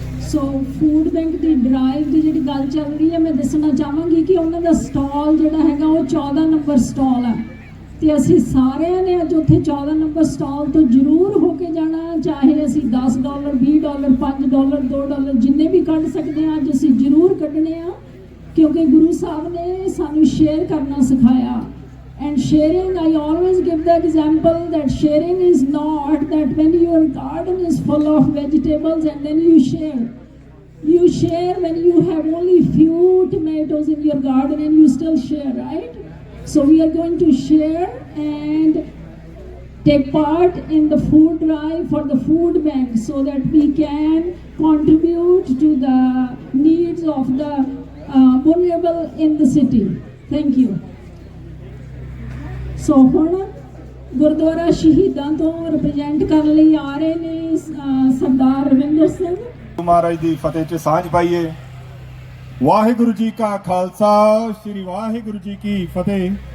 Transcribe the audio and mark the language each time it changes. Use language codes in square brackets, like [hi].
[pa] ਸੋ food bank ਦੀ drive ਦੀ ਜਿਹੜੀ ਗੱਲ ਚੱਲ ਰਹੀ ਹੈ, ਮੈਂ ਦੱਸਣਾ ਚਾਹਾਂਗੀ ਕਿ ਉਹਨਾਂ ਦਾ ਸਟਾਲ ਜਿਹੜਾ ਹੈਗਾ ਉਹ 14 ਨੰਬਰ ਸਟਾਲ ਹੈ, ਤੇ ਅਸੀਂ ਸਾਰਿਆਂ ਨੇ ਅੱਜ ਉੱਥੇ 14 ਨੰਬਰ ਸਟਾਲ ਤੋਂ ਜ਼ਰੂਰ ਹੋ ਕੇ ਜਾਣਾ, ਚਾਹੇ ਅਸੀਂ $10, $20, $5, $2 ਜਿੰਨੇ ਵੀ ਕੱਢ ਸਕਦੇ ਹਾਂ, ਅੱਜ ਅਸੀਂ ਜ਼ਰੂਰ ਕੱਢਣੇ ਆ, ਕਿਉਂਕਿ ਗੁਰੂ ਸਾਹਿਬ ਨੇ ਸਾਨੂੰ ਸ਼ੇਅਰ ਕਰਨਾ ਸਿਖਾਇਆ। [en] And sharing, I always give the example that sharing is not that when your garden is full of vegetables and then you share. You share when you have only few tomatoes in your garden and you still share, right? So we are going to share and take part in the food drive for the food bank so that we can contribute to the needs of the vulnerable in the city. Thank you. [pa] ਸੋ ਹੁਣ ਗੁਰਦੁਆਰਾ ਸ਼ਹੀਦਾਂ ਤੋਂ represent ਕਰਨ ਲਈ ਆ ਰਹੇ ਨੇ ਸਰਦਾਰ ਰਵਿੰਦਰ ਸਿੰਘ। ਮਹਾਰਾਜ ਦੀ ਫਤਿਹ 'ਚ ਸਾਂਝ ਪਾਈਏ। ਵਾਹਿਗੁਰੂ ਜੀ ਕਾ ਖਾਲਸਾ, ਸ੍ਰੀ ਵਾਹਿਗੁਰੂ ਜੀ ਕੀ ਫਤਿਹ।